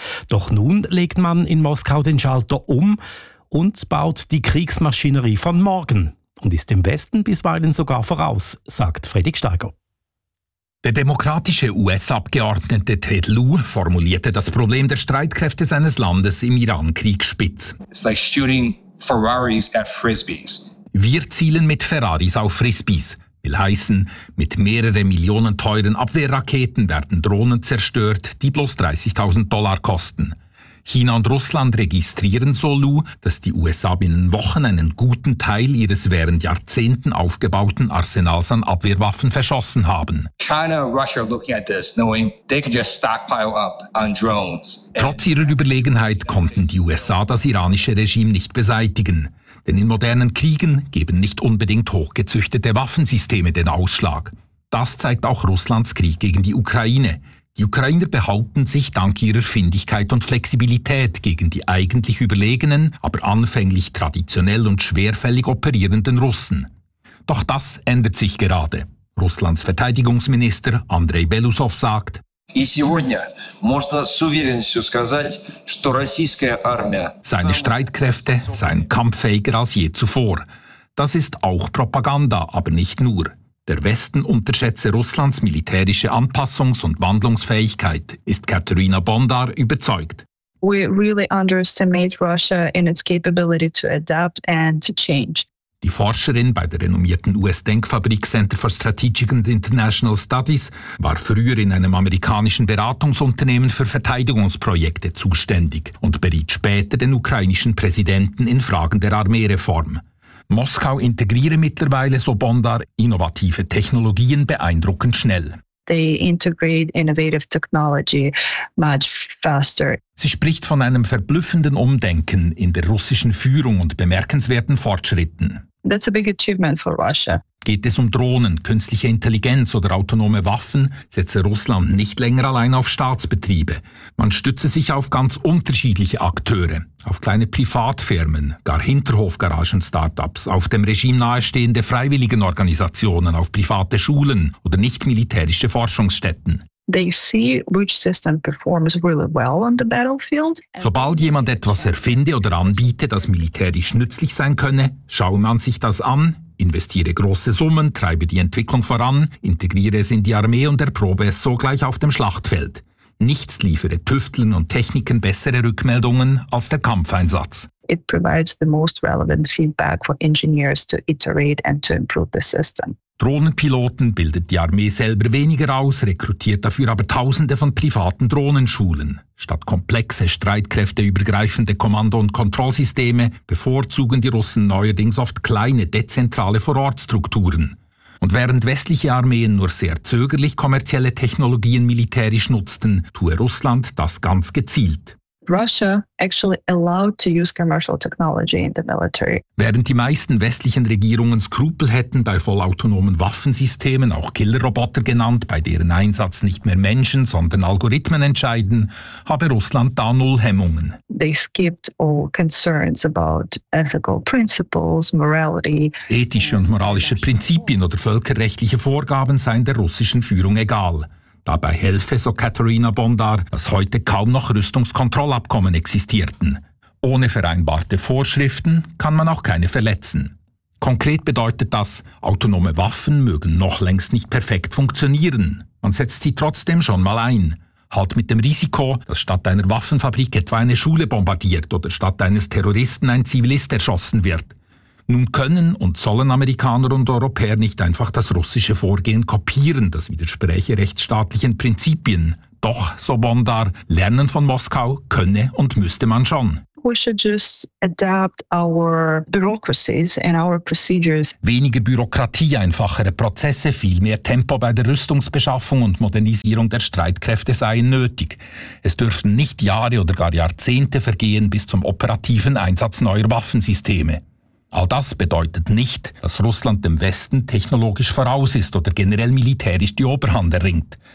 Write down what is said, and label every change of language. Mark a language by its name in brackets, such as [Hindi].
[German] Doch nun legt man in Moskau den Schalter um und baut die Kriegsmaschinerie von morgen. Und ist dem Westen bisweilen sogar voraus, sagt Fredrik Steiger. Der demokratische US-Abgeordnete Ted Lieu formulierte das Problem der Streitkräfte seines Landes im Iran-Krieg spitz. [English] It's like shooting Ferraris at Frisbees. [German] Wir zielen mit Ferraris auf Frisbees. Will heißen, mit mehreren Millionen teuren Abwehrraketen werden Drohnen zerstört, die bloß $30,000 kosten. China und Russland registrieren so Lieu, dass die USA binnen Wochen einen guten Teil ihres während Jahrzehnten aufgebauten Arsenals an Abwehrwaffen verschossen haben. [English] China und Russia looking at this, knowing they could just stockpile up on drones. [German] Trotz ihrer Überlegenheit konnten die USA das iranische Regime nicht beseitigen. Denn in modernen Kriegen geben nicht unbedingt hochgezüchtete Waffensysteme den Ausschlag. Das zeigt auch Russlands Krieg gegen die Ukraine. Die Ukrainer behaupten sich dank ihrer Findigkeit und Flexibilität gegen die eigentlich überlegenen, aber anfänglich traditionell und schwerfällig operierenden Russen. Doch das ändert sich gerade. Russlands Verteidigungsminister Andrei Belousov sagt: Seine Streitkräfte seien kampffähiger als je zuvor. Das ist auch Propaganda, aber nicht nur. Der Westen unterschätze Russlands militärische Anpassungs- und Wandlungsfähigkeit, ist Katharina Bondar überzeugt. [English] We really underestimate Russia in its capability to adapt and to change. [German] Die Forscherin bei der renommierten US-Denkfabrik Center for Strategic and International Studies war früher in einem amerikanischen Beratungsunternehmen für Verteidigungsprojekte zuständig und beriet später den ukrainischen Präsidenten in Fragen der Armeereform. Moskau integriere mittlerweile, so Bondar, innovative Technologien beeindruckend schnell. [English] They integrate innovative technology much faster. [German] Sie spricht von einem verblüffenden Umdenken in der russischen Führung und bemerkenswerten Fortschritten. [English] That's a big achievement for Russia. [German] Geht es um Drohnen, künstliche Intelligenz oder autonome Waffen, setze Russland nicht länger allein auf Staatsbetriebe. Man stütze sich auf ganz unterschiedliche Akteure, auf kleine Privatfirmen, gar Hinterhofgaragen-Startups, auf dem Regime nahestehende Freiwilligenorganisationen, auf private Schulen oder nicht-militärische Forschungsstätten. [English] They see which system performs really well on the battlefield. [German] Sobald jemand etwas erfinde oder anbiete, das militärisch nützlich sein könne, schaue man sich das an, investiere große Summen, treibe die Entwicklung voran, integriere es in die Armee und erprobe es sogleich auf dem Schlachtfeld. Nichts liefere Tüfteln und Techniken bessere Rückmeldungen als der Kampfeinsatz. [English] It provides the most relevant feedback for engineers to iterate and to improve the system. [German] Drohnenpiloten bildet die Armee selber weniger aus, rekrutiert dafür aber Tausende von privaten Drohnenschulen. Statt komplexe, streitkräfteübergreifende Kommando- und Kontrollsysteme bevorzugen die Russen neuerdings oft kleine, dezentrale Vorortstrukturen. Und während westliche Armeen nur sehr zögerlich kommerzielle Technologien militärisch nutzten, tue Russland das ganz gezielt. [English] Russia actually allowed to use commercial technology in the military. [German] Während die meisten westlichen Regierungen Skrupel hätten, bei vollautonomen Waffensystemen, auch Killerroboter genannt, bei deren Einsatz nicht mehr Menschen, sondern Algorithmen entscheiden, habe Russland da null Hemmungen. [English] They skipped all concerns about ethical principles, morality. [German] Ethische und moralische Prinzipien oder völkerrechtliche Vorgaben seien der russischen Führung egal. Dabei helfe, so Katharina Bondar, dass heute kaum noch Rüstungskontrollabkommen existierten. Ohne vereinbarte Vorschriften kann man auch keine verletzen. Konkret bedeutet das, autonome Waffen mögen noch längst nicht perfekt funktionieren. Man setzt sie trotzdem schon mal ein. Halt mit dem Risiko, dass statt einer Waffenfabrik etwa eine Schule bombardiert oder statt eines Terroristen ein Zivilist erschossen wird. Nun können und sollen Amerikaner und Europäer nicht einfach das russische Vorgehen kopieren, das widerspräche rechtsstaatlichen Prinzipien. Doch, so Bondar, lernen von Moskau könne und müsste man schon. [English] We should just adapt our bureaucracies and our procedures. [German] Weniger Bürokratie, einfachere Prozesse, viel mehr Tempo bei der Rüstungsbeschaffung und Modernisierung der Streitkräfte seien nötig. Es dürften nicht Jahre oder gar Jahrzehnte vergehen bis zum operativen Einsatz neuer Waffensysteme. All das bedeutet nicht, dass Russland dem Westen technologisch voraus ist oder generell militärisch die Oberhand erringt.